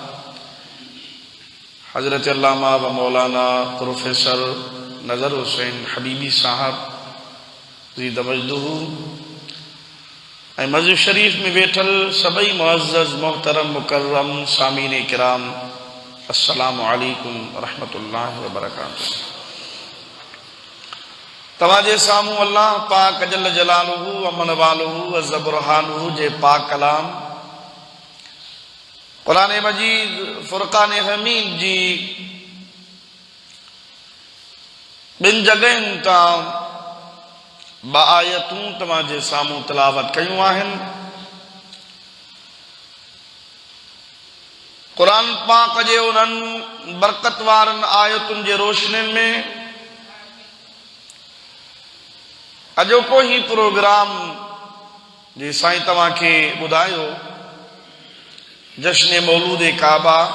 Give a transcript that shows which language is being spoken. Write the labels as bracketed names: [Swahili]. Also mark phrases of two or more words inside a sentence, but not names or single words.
[Sindhi] हज़रत अल्लामा व मौलाना प्रोफेसर नज़र हुसैन हबीबी साहब [Arabic] زيد مجده [Sindhi] ऐं मस्जिद शरीफ में वेठल सभई मुअज़्ज़ज़ मोहतरम मुकर्रम सामीन किराम, [Arabic] السلام عليكم رحمة الله و بركاته. [Sindhi] तवाजे सामू अल्लाह पाक [Arabic] جل جلاله و من واله و زبرهانه [Sindhi] जे पाक कलाम कुरान मजीद फुरक़ान हमीद जी बिन जगहन तां बाआयतूं तव्हांजे सामूं तिलावत कयूं आहिनि। कुरान पाक जे उन्हनि बरकत वारनि आयतुनि जे रोशनियुनि में अॼोको ही प्रोग्राम जे साईं तव्हांखे ॿुधायो, जश्न मौलूद काबा,